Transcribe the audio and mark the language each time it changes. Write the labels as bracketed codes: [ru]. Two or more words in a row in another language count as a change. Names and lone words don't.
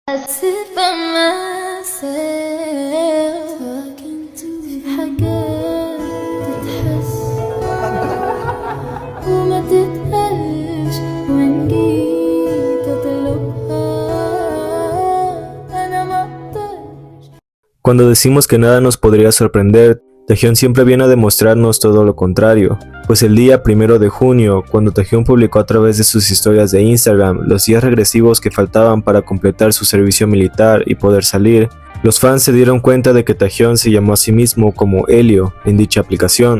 [en] sit by myself talking to [ar] حاجات تتحس وما تتقالش وإن جيت أطلبها أنا مقدرش. [es] Cuando decimos que nada nos podría sorprender, Taehyung siempre viene a demostrarnos todo lo contrario, pues el día 1 de junio, cuando Taehyung publicó a través de sus historias de Instagram los días regresivos que faltaban para completar su servicio militar y poder salir, los fans se dieron cuenta de que Taehyung se llamó a sí mismo como Helio en dicha aplicación.